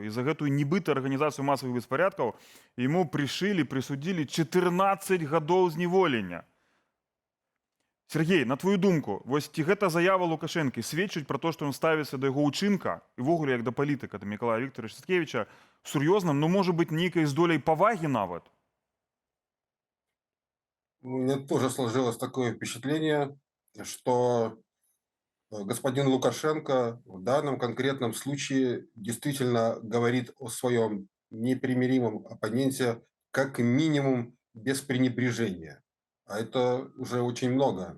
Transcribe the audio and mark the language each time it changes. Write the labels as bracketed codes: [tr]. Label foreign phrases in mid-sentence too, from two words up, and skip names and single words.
[be] І за гэтую нібыта арганізацыю масавых беспарадкаў яму прысудзілі 14 гадоў зняволення. Сергей, на твою думку, вось ці гэта заява Лукашэнкі сведчыць пра то, што ён ставіцца да яго ўчынка і ввогуле як да палітыка, да Мікалая Вікторовича Статкевіча сур'ёзна, ну можа быць нейкай з доляй павагі нават? [ru] У меня тоже сложилось такое впечатление, что господин Лукашенко в данном конкретном случае действительно говорит о своем непримиримом оппоненте как минимум без пренебрежения. А это уже очень много.